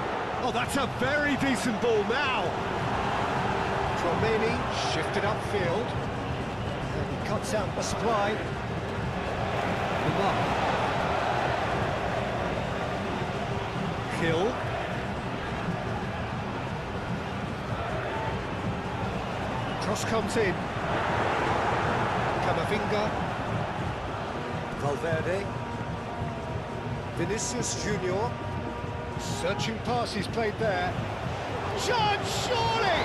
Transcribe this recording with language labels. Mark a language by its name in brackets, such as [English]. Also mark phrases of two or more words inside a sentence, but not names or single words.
[English] Oh, that's a very decent ball now. Tromeni shifted upfield. And he cuts out the supply. Lamar. Hill. Cross comes in. Camavinga. Valverde. Vinicius Junior. Searching pass he's played there. Chance, surely!